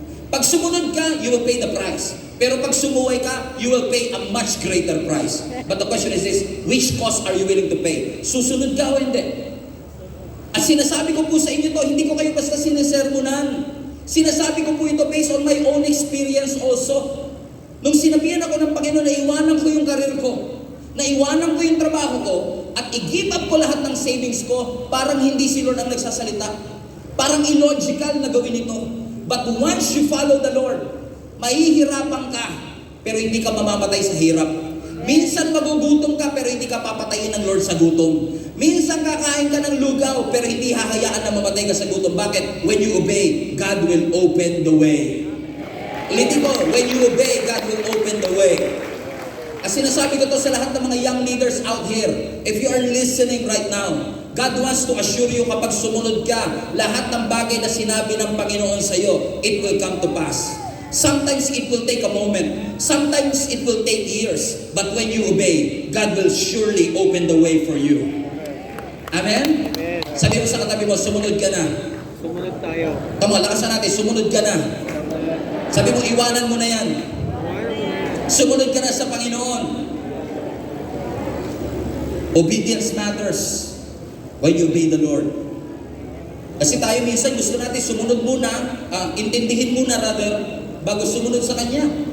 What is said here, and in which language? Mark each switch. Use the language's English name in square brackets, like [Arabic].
[Filipino] Pag sumunod ka, [English] you will pay the price. [Filipino] Pero pag sumuway ka, [English] you will pay a much greater price. But the question is this, which cost are you willing to pay? [Filipino] Susunod ka o hindi? At sinasabi ko po sa inyo to, hindi ko kayo basta sinasermonan. Sinasabi ko po ito [English] based on my own experience also. [Filipino] Nung sinabihan ako ng Panginoon na iwanan ko yung karir ko, na iwanan ko yung trabaho ko, at i-give up ko lahat ng savings ko, parang hindi si Lord ang nagsasalita. Parang illogical na gawin ito. [English] But once you follow the Lord, [Filipino] mahihirapan ka, pero hindi ka mamamatay sa hirap. Minsan magugutom ka, pero hindi ka papatayin ng Lord sa gutom. Minsan kakain ka ng lugaw, pero hindi hahayaan na mamatay ka sa gutom. Bakit? [English] When you obey, God will open the way. [Filipino] Ulitin ko, [English] when you obey, God will open the way. As [Filipino] sinasabi ko to sa lahat ng mga [English] young leaders out here, if you are listening right now, God wants to assure you [Filipino] kapag sumunod ka, lahat ng bagay na sinabi ng Panginoon sa iyo, [English] it will come to pass. Sometimes it will take a moment. Sometimes it will take years. But when you obey, God will surely open the way for you. Amen? Amen. [Filipino] Sabi mo sa katabi mo, sumunod ka na. Sumunod tayo. Tama, lakasan natin, sumunod ka na. Sabi mo, iwanan mo na yan. Sumunod ka na sa Panginoon. [English] Obedience matters when you obey the Lord. [Filipino] Kasi tayo minsan gusto natin sumunod muna, intindihin muna rather, bago sumunod sa Kanya.